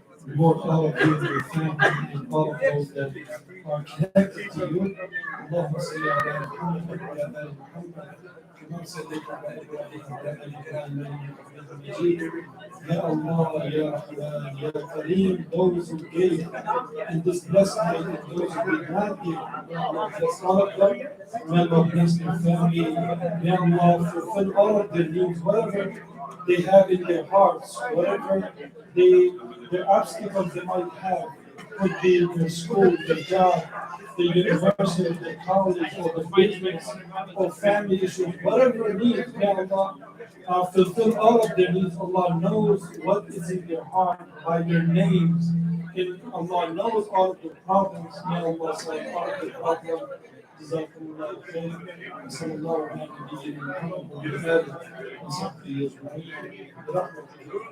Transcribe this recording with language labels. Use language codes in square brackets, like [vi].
[en] Reward all of you, your family, and all of those that are connected to you. [ar] اللهم صل على محمد وعلى آل محمد كما صليت على إبراهيم وعلى آل إبراهيم إنك حميد مجيد. [en] Ya Allah, Ya Rahman, Ya Kareem, those who gave in this blessed night and those who did not give, may Allah bless all of them. May Allah bless their family. May Allah fulfill all of their needs, whatever they have in their hearts, whatever their obstacles they might have, could be their school, their job, the university, the college, or the business, or family issues, whatever needs, may Allah fulfill all of their needs. Allah knows what is in their heart by their names, and Allah knows all of the problems. May Allah solve all of the problems. [ar] جزاكم الله خير. وصلى الله على نبينا محمد وعلى آله وصحبه أجمعين برحمته.